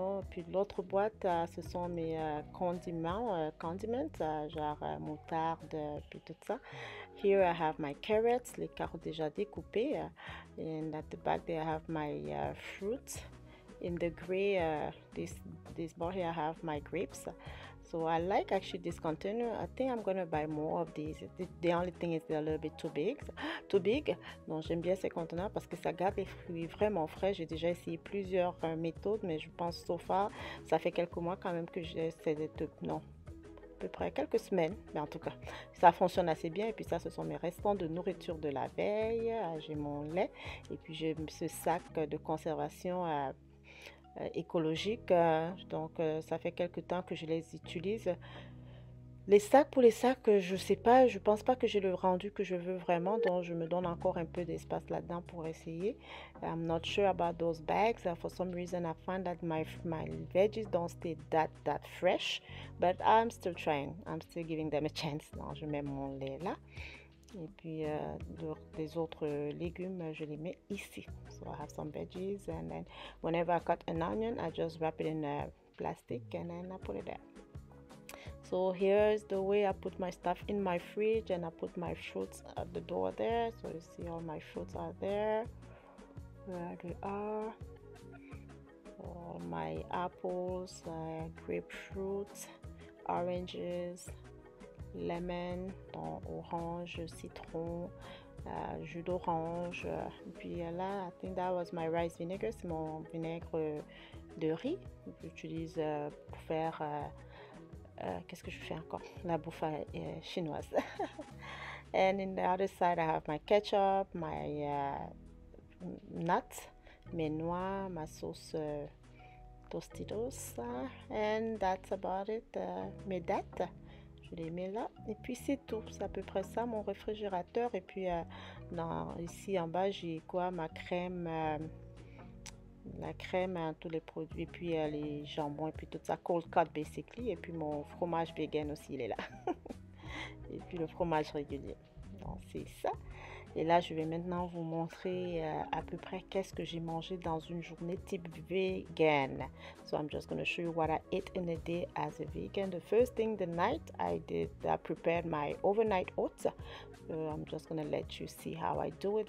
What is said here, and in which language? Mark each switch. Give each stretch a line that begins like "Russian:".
French: Puis l'autre boîte, ce sont mes condiments, genre moutarde, puis tout ça.
English: Here I have my carrots,
French: les carottes déjà découpées.
English: And at the back there I have my fruits. In the gray, this bar here, I have my grapes. So I like actually this container. I think I'm gonna buy more of these. The only thing is they're a little bit too big.
French: Donc j'aime bien ces conteneurs parce que ça garde les fruits vraiment frais. J'ai déjà essayé plusieurs méthodes, mais je pense
English: so far,
French: ça fait quelques mois quand même que j'essaie de non. À peu près quelques semaines, mais en tout cas, ça fonctionne assez bien. Et puis ça, ce sont mes restants de nourriture de la veille. J'ai mon lait et puis j'ai ce sac de conservation écologique, donc ça fait quelques temps que je les utilise. Les sacs, pour les sacs, je sais pas, je pense pas que j'ai le rendu que je veux vraiment, donc je me donne encore un peu d'espace là-dedans pour essayer.
English: I'm not sure about those bags. For some reason, I find that my veggies don't stay that fresh, but I'm still trying. I'm still giving them a chance.
French: Donc je mets mon lait là. Et puis les autres légumes, je les mets ici.
English: So I have some veggies, and then whenever I cut an onion, I just wrap it in plastic and then I put it there. So here's the way I put my stuff in my fridge, and I put my fruits at the door there. So you see all my fruits are there. Where they are. All my apples, grapefruits, oranges, lemon, orange,
French: citron, jus d'orange. Puis là,
English: I think that was my rice vinegar.
French: C'est mon vinaigre de riz. J'utilise pour faire... qu'est-ce que je fais encore? La bouffe chinoise.
English: And in the other side, I have my ketchup, my nuts,
French: mes noix, ma sauce Tostitos.
English: And that's about it.
French: Mes dattes. Je les mets là et puis c'est tout, c'est à peu près ça mon réfrigérateur. Et puis ici en bas j'ai quoi, ma crème, la crème, tous les produits, et puis les jambons et puis tout ça,
English: cold cut basically.
French: Et puis mon fromage vegan aussi, il est là. Et puis le fromage régulier. Donc c'est ça. Et là, je vais maintenant vous montrer à peu près qu'est-ce que j'ai mangé dans une journée type vegan. So I'm just going to show you what I ate in a day as a vegan. The first thing, the night, I prepared my overnight oats. So I'm just going to let you see how I do it.